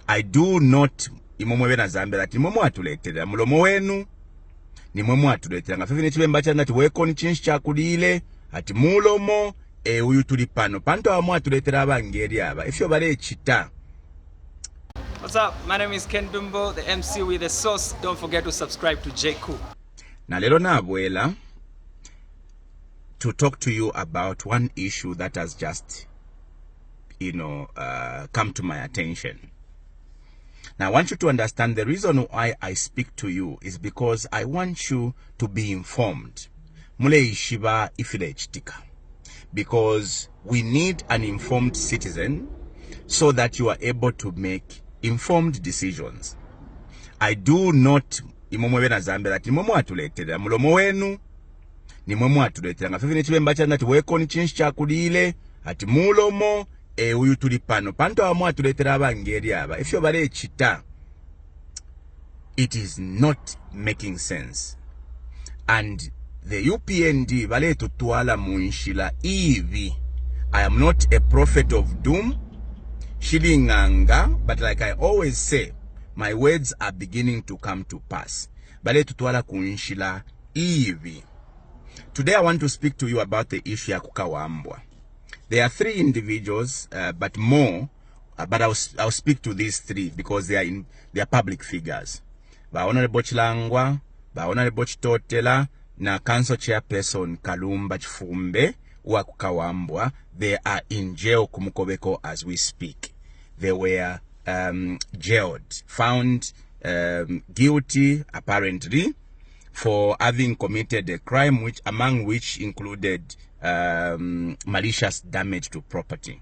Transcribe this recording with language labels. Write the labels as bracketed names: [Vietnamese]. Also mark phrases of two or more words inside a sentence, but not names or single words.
[English] I do not [Bemba] imomwe na Zambia ati imomwe atuletera mulomo wenu ni mwemwe atuletera nga fefe nechibemba chana ati weko ni chinshi chakulile ati mulomo uyu tuli pano panto amwe atuletera abangeri aba ifyo bale chita. [English] What's up? My name is Ken Dumbo, the MC with the sauce. Don't forget to subscribe to J. Cool. [Bemba] Na lelo na [English] abuela to talk to you about one issue that has just come to my attention. Now I want you to understand the reason why I speak to you is because I want you to be informed. [Bemba] Mule ishiba ifile chitika. [English] Because we need an informed citizen so that you are able to make informed decisions. I do not [Bemba] imomwe na Zambia ati imomwe atuletera mulomo wenu ni mwemwe atuletera nga fefe nechibemba chana ati weko ni chinshi chakulile ati mulomo uyu tuli pano panto amwe atuletera abangeri aba ifyo bale chita. [English] It is not making sense, and the UPND [Bemba] bale tutwala munshila ivi. [English] I am not a prophet of doom shilinganga, but like I always say, my words are beginning to come to pass. [Bemba] Bale tutwala kunshila ivi. [English] Today I want to speak to you about the issue [Bemba] ya kukawambwa. [English] There are three individuals, but more, but I'll speak to these three because they are public figures. [Bemba] Ba Honorable Chilangwa, ba Honorable Chitotela, na [English] Council Chairperson [Bemba] Kalumba Chifumbe wa kukawambwa. [English] They are in jail Kumukobeko as we speak. They were jailed, found guilty apparently for having committed a crime among which included malicious damage to property.